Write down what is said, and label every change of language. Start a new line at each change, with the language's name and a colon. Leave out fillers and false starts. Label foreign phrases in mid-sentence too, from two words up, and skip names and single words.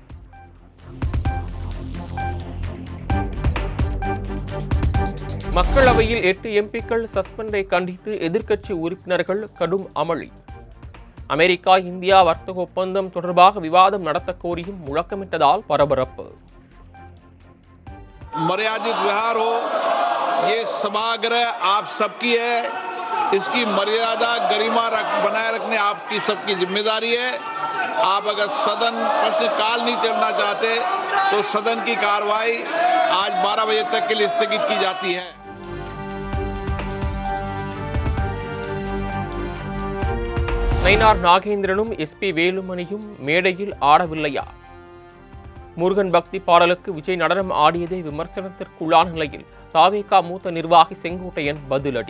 Tamil: மக்களவையில் 8 எம்பிக்கள் சஸ்பெண்டை கண்டித்து எதிர்க்கட்சி உறுப்பினர்கள் கடும் அமளி. அமெரிக்கா இந்தியா வர்த்தக ஒப்பந்தம் தொடர்பாக விவாதம் நடத்த கோரியும் முழக்கமிட்டதால் பரபரப்பு.
Hindi: मर्यादित व्यवहार हो, ये सभागृह आप सबकी है, इसकी मर्यादा गरिमा बनाए रखने आपकी सबकी जिम्मेदारी है. आप अगर सदन प्रश्नकाल नहीं चलना चाहते तो सदन की कार्रवाई आज 12 बजे तक के लिए स्थगित की जाती है.
Tamil: நயினார் நாகேந்திரனும் எஸ்பி வேலுமணியும் மேடையில் ஆடவில்லையா? முருகன் பக்தி பாடலுக்கு விஜய் நடனம் ஆடியதே விமர்சனத்திற்குள்ளான நிலையில் தாவேகா மூத்த நிர்வாகி செங்கோட்டையன் பதிலடி.